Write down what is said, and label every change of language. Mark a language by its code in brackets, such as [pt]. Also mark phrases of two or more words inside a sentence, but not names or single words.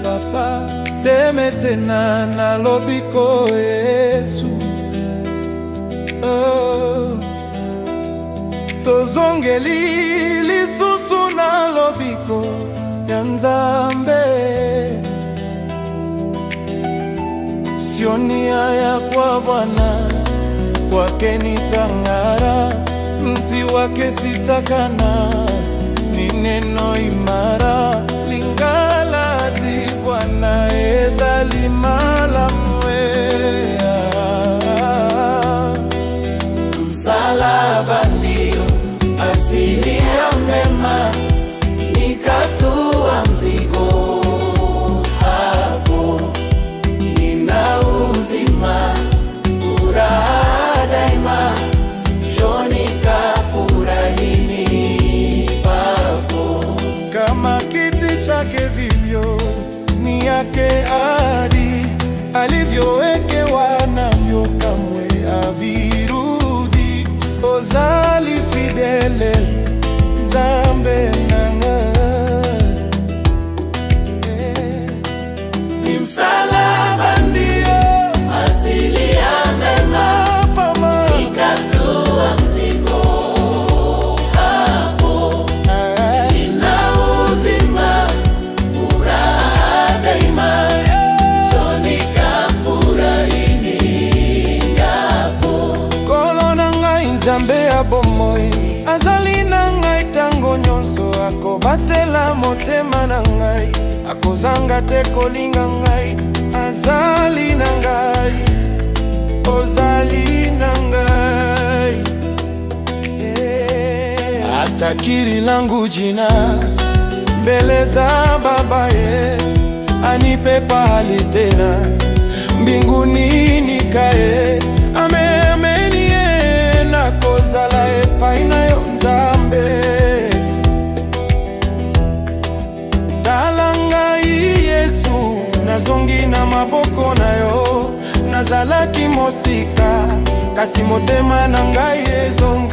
[ln] papa demetena na lobiko Yesu. Tozongeli lisusu na lobiko ya Nzambe. [sw] Sionia ya kwa Bwana, kwake nitang'ara, mti wake sitakana, ni neno imara. [ln] Lingala di Bwana ezali malamu. [sw] Msalaba ndio asili ya mema, nikatua mzigo hapo, nina uzima, furaha daima, njoni kafurahini papo. Kama kiti chake vivyo ni yake ahadi, alivyowekewa navyo kamwe havirudi. [ln] Ozali fidele Nzambe nanga, [sw] ni msalaba ndio asili ya mema, nikatua mzigo hapo, nina uzima, furaha daima, njoni kafurahini ngapo. [ln] Kolo na ngai Nzambe ya bomoi, azali na ngai tango nyonso. Akobatela motema na ngai, akozanga te kolinga ngai. Azali na ngai, ozali na ngai, [sw] atakiri langu jina mbele za Baba ye, anipe pahali tena mbinguni nikae. [ln] Ameni ye nakozala epai na yo Nzambe. Tala ngai Yesu, nazongi na maboko na yo. Nazalaki mosika, kasi motema na ngai ezongi.